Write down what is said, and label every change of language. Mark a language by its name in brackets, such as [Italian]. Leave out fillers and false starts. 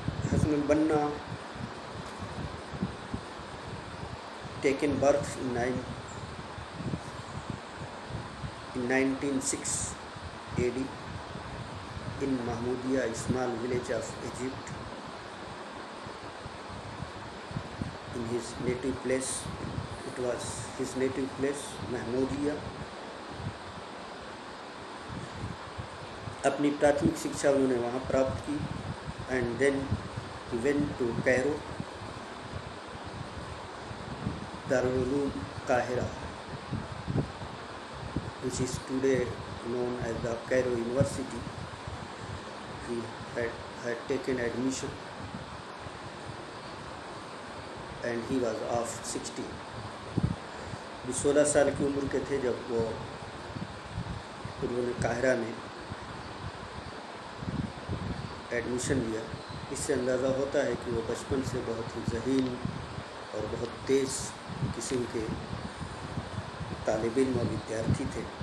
[English] Hassan al-Banna taken birth in 1906 AD in Mahmoudiya, a small village of Egypt, in his native place. It was his native place, Mahmoudiya. [Urdu] اپنی پراتھمک شکشا انہوں نے وہاں پراپت کی، [English] And then he went to Cairo, دارالعلوم قاہرہ، which is today known as the Cairo University. He had taken admission and he was of 16. [Urdu] وہ 16 سال کی عمر کے تھے جب وہ انہوں نے قاہرہ میں ایڈمیشن لیا۔ اس سے اندازہ ہوتا ہے کہ وہ بچپن سے بہت ہی ذہین اور بہت تیز قسم کے طالب علم اور ودیارتھی تھے۔